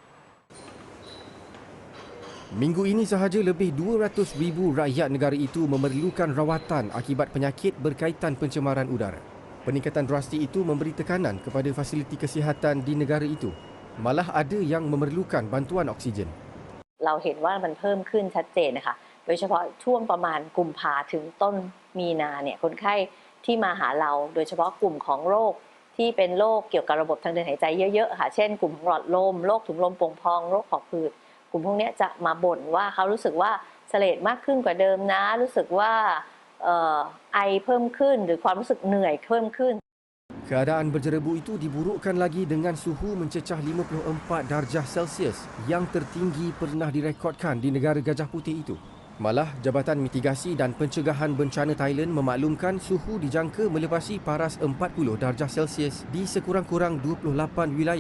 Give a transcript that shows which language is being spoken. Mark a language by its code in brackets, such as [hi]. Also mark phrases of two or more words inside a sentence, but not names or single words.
[ms] Minggu ini sahaja lebih 200,000 rakyat negara itu memerlukan rawatan akibat penyakit berkaitan pencemaran udara. Peningkatan drastik itu memberi tekanan kepada fasiliti kesihatan di negara itu. Malah ada yang memerlukan bantuan oksigen. [th] เราเห็นว่ามันเพิ่มขึ้นชัดเจนนะคะโดยเฉพาะช่วงประมาณกุมภาถึงต้นมีนาเนี่ยคนไข้ที่มาหาเราโดยเฉพาะกลุ่มของโรคที่เป็นโรคเกี่ยวกับระบบทางเดินหายใจเยอะๆค่ะเช่นกลุ่มของหลอดลมโรคถุงลมโป่งพองโรคหอบหืดกลุ่มพวกนี้จะมาบ่นว่าเขารู้สึกว่าเสลดมากขึ้นกว่าเดิมนะรู้สึกว่าไอเพิ่มขึ้นหรือความรู้สึกเหนื่อยเพิ่มขึ้น [ms] Keadaan berjerebu itu diburukkan lagi dengan suhu mencecah 54 darjah Celsius yang tertinggi pernah direkodkan di negara Gajah Putih itu. Malah, Jabatan Mitigasi dan Pencegahan Bencana Thailand memaklumkan suhu dijangka melepasi paras 40 darjah Celsius di sekurang-kurang 28 wilayah.